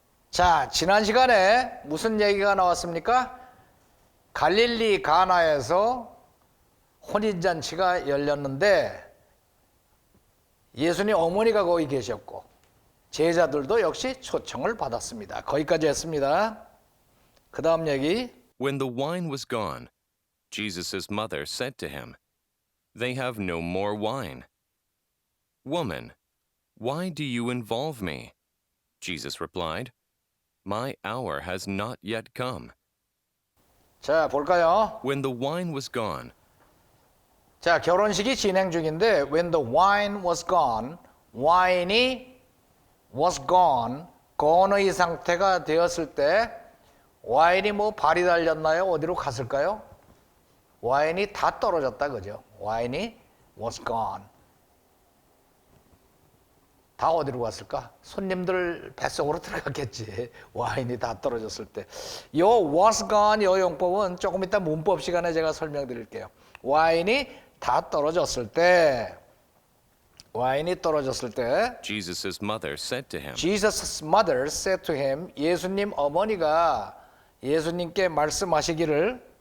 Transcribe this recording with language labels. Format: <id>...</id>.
<ko>자, 지난 시간에 무슨 얘기가 나왔습니까? 갈릴리 가나에서 혼인잔치가 열렸는데 예수님 어머니가 거기 계셨고 제자들도 역시 초청을 받았습니다. 거기까지 했습니다. 그 다음 얘기.</ko> <en>When the wine was gone, Jesus' mother said to him, "They have no more wine." "Woman, why do you involve me?" Jesus replied, "My hour has not yet come."</en> <ko>자, 볼까요?</ko> <en>When the wine was gone,</en> <ko>자, 결혼식이 진행 중인데</ko> <en>when the wine was gone,</en> <ko>와인이</ko> <en>was gone,</en> <ko>gone의 상태가 되었을 때 와인이 뭐 발이 달렸나요? 어디로 갔을까요? 와인이 다 떨어졌다 그죠? 와인이</ko> <en>was gone.</en> <ko>다 어디로 갔을까? 손님들 뱃속으로 들어갔겠지. 와인이 다 떨어졌을 때. 요</ko> <en>was gone</en> <ko>요 용법은 조금 이따 문법 시간에 제가 설명드릴게요. 와인이 다 떨어졌을 때, 와인이 떨어졌을 때,</ko> <en>Jesus' mother said to him, Jesus' mother said to him,</en> <ko>예수님 어머니가 예수님께 말씀하시기를,</ko>